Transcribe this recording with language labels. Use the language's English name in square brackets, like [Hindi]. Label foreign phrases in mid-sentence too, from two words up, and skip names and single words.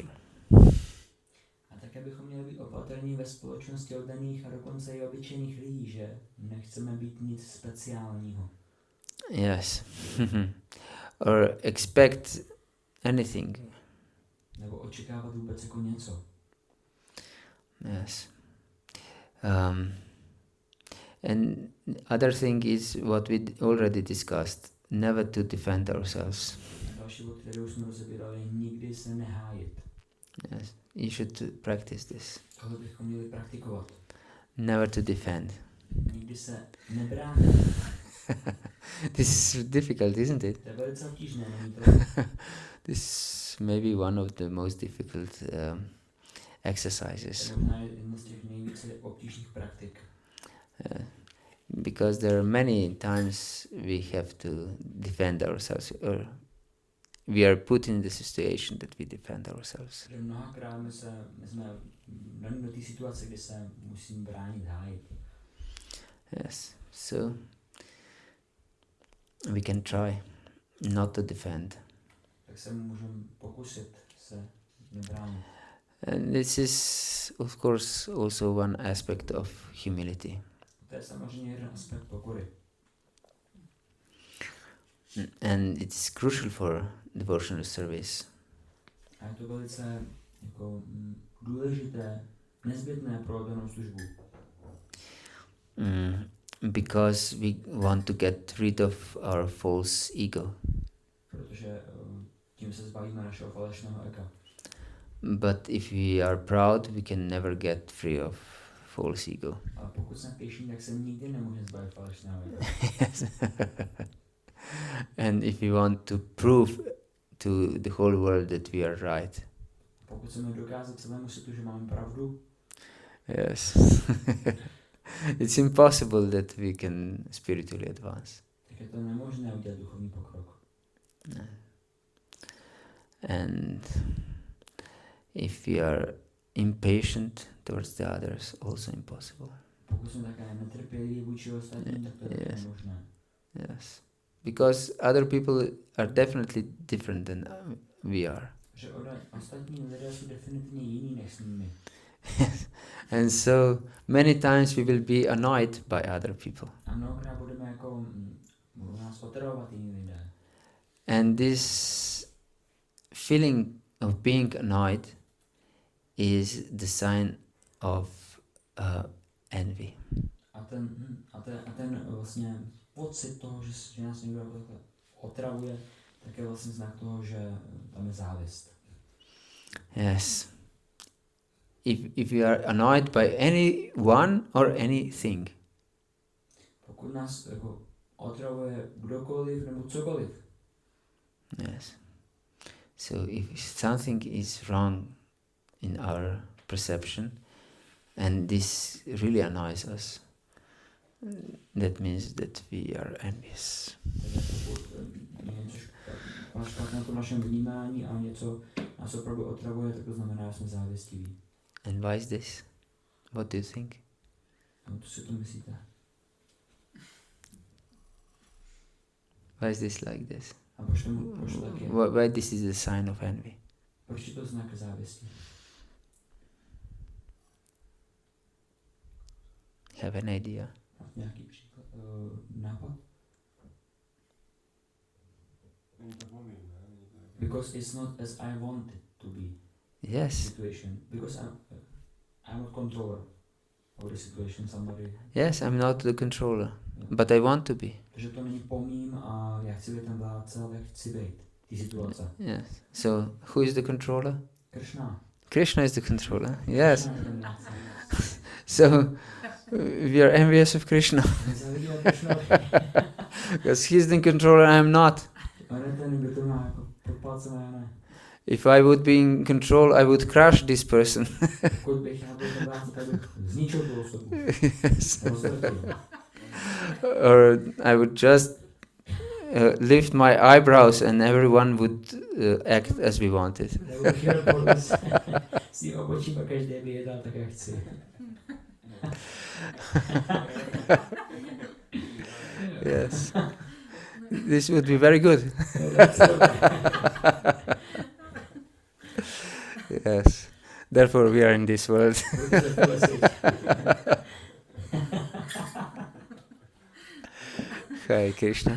[Czech] A také bychom měli být opatrní ve společnosti oddaných a dokonce i obyčejných lidí, že nechceme být nic speciálního. [English] Yes. Or expect anything. [Czech] Nebo očekávat vůbec jako něco. [English] Yes. And other thing is what we already discussed, never to defend ourselves. [Czech] Další bod, který už jsme rozebírali, nikdy se nehájit. [English] Yes. You should practice this. [Czech] Tohle bychom měli praktikovat. [English] Never to defend. [Czech] Nikdy se nebránit. [English] This is difficult, isn't it? [Czech] To je velice obtížné, není to? [English] This may be one of the most difficult exercises. [Czech] To je možná jedna z těch nejvíce obtížných praktik. [English] Because there are many times we have to defend ourselves, or we are put in the situation that we defend ourselves. [Czech] Že mnohakrát my jsme daní do té situace, kdy se musím bránit, hájit. [English] Yes, so we can try not to defend. [Czech] Tak se můžeme pokusit se nebránit. [English] And this is, of course, also one aspect of humility. [Czech] To je samozřejmě jeden aspekt pokory. [English] And it is crucial for devotional service. [Czech] A je to velice jako, důležité, nezbytné pro danou službu. [English] Because we want to get rid of our false ego. [Czech] Protože tím se zbavíme našeho falešného ega. [English] But if we are proud, we can never get free of false ego. [Czech] Ale pokud jsme pyšní, tak se nikdy nemůžeme zbavit falešného ega. [English] And if we want to prove to the whole world that we are right. [Czech] Pokud chceme dokázat celému světu, že máme pravdu, [English] Yes. It's impossible that we can spiritually advance. [Czech] tak je to nemožné udělat duchovní pokrok. [English] And if we are impatient towards the others, also impossible. [Czech] Pokud jsme také netrpěliví vůči ostatním, tak to je také [English] Yes. [Czech] nemožné. [English] Yes. Because other people are definitely different than we are. [Czech] Že ostatní lidé jsou definitivně jiní než jsme my. [English] And so many times we will be annoyed by other people. [Czech] A mnohokrát budeme jako, budou nás otravovat jiní lidé. [English] And this feeling of being annoyed is the sign of envy. [Czech] A ten vlastně pocit toho, že nás někdo takhle otravuje, tak je vlastně znak toho, že tam je závist. [English] Yes. If we are annoyed by anyone or anything, [Czech] Pokud nás jako otravuje kdokoliv nebo cokoliv, [English] yes. So if something is wrong in our perception, and this really annoys us, that means that we are envious. [Czech] takže pokud je něco špatné v našem vnímání a něco nás opravdu otravuje, tak to znamená, že jsme závistiví. [English] And why is this? What do you think? [Czech] A co si to myslíte? [English] Why is this like this? [Czech] A proč to tak je? [English] Why this is the sign of envy? [Czech] Proč je to znak závisti? [English] Have an idea? [Czech] Máte nějaký příklad, nápad? [English] Because it's not as I want it to be. Yes. Situation. Because I'm a controller of the situation. Somebody. Yes, I'm not the controller, but I want to be. [Czech] Takže to není po mým a já chci být ten vládce, ale chci být ty situace. [English] Yes. So who is the controller? Krishna. Krishna is the controller. Yes. [Czech] Krishna je ten vládce. [English] So we are envious of Krishna [Czech] Nezávidíme Krishnovi. [English] because he's the controller. I am not. [Czech] On je ten, kdo to má jako pod palcem a já ne. [English] If I would be in control, I would crush this person. [Czech] Pokud bych já byl ten vládce, tak bych zničil tu osobu. [English] Yes. [Czech] Rozvrtil. [English] Or I would just lift my eyebrows and everyone would act as we wanted. [Czech] Nebo bych jel podle s tím obočím a každý by jedal tak, jak chci. [English] Yes. This would be very good. Yes. Therefore we are in this world. [Sanskrit] Hare Krishna.